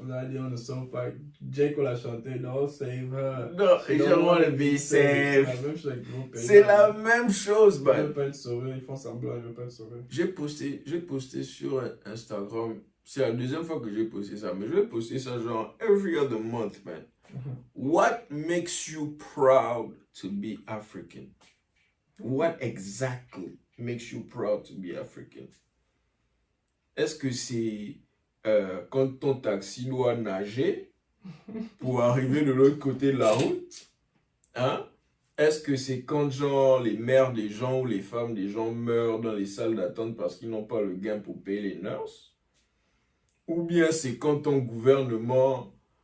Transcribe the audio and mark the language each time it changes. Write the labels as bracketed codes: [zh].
[fr] On a dit [en] on the sofa. [fr] Jake l'a chanté, [en] don't save her. [fr] Non, je [en] wanna be saved. [fr] C'est la même chose, man. Ils veulent pas être sauvés, ils font semblant, ils veulent pas être sauvés. J'ai posté sur Instagram. C'est la deuxième fois que j'ai posté ça, mais je vais poster ça genre [en] every other month, [fr] man. [en] What makes you proud to be African? What exactly makes you proud to be African? [fr] Est-ce que c'est quand ton taxi doit nager pour arriver de l'autre côté de la route? Hein? Est-ce que c'est quand genre les mères des gens ou les femmes des gens meurent dans les salles d'attente parce qu'ils n'ont pas le gain pour payer les nurses? Ou bien c'est quand ton gouvernement